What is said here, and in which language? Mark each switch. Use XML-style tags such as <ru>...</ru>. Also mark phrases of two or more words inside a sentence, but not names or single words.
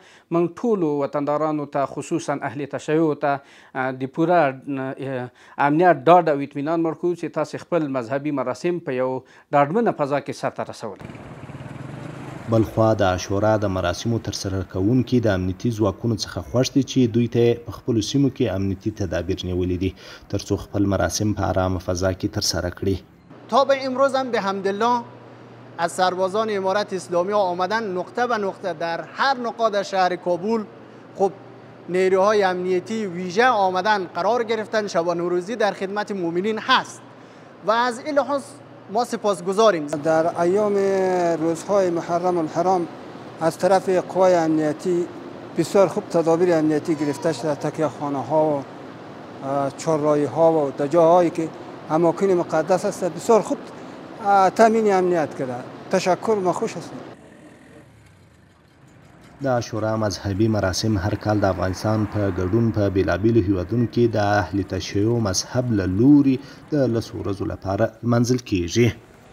<ps>موږ ټولو وطندارانو ته خصوصا اهل تشیع ته د پوره امنیت ډاډ او اطمینان ورکوو چې تاسې خپل مذهبي مراسم په یو ډاډمنه فضا کې سرته رسولی. بلخوا د عاشورا د مراسمو ترسره کوونکي د امنیتي ځواکونو څخه خوښ دي چې دوی ته په خپلو سیمو کې امنیتي تدابیر نیولي دي ترڅو خپل مراسم په آرامه فضا کې ترسره کړي.</ps> <fa>تا به امروز هم به حمدالله از سربازان امارت اسلامی ها آمدن نقطه به نقطه در هر نقاط شهر کابل خب نیروهای امنیتی ویژه آمدن قرار گرفتن. شبانه روزی در خدمت مؤمنین هست و از این لحاظ ما سپاسگزاریم. در ایام روزهای محرم الحرام از طرف قوای امنیتی بسیار خوب تدابیر امنیتی گرفته شده. تکیهخانه ها و چهارراهی ها و در جاهایی که اماکن مقدس است بسیار خوب تامین امنیت کرده. تشکر، ما خوش هستیم.</fa> <ps>د عاشورا مذهبي مراسم هر کال د افغانستان په ګډون په بیلابیلو هیوادونو کې د اهل تشیع مذهب له لوري د 10 ورځو لپاره لمانځل کیږي.</ps>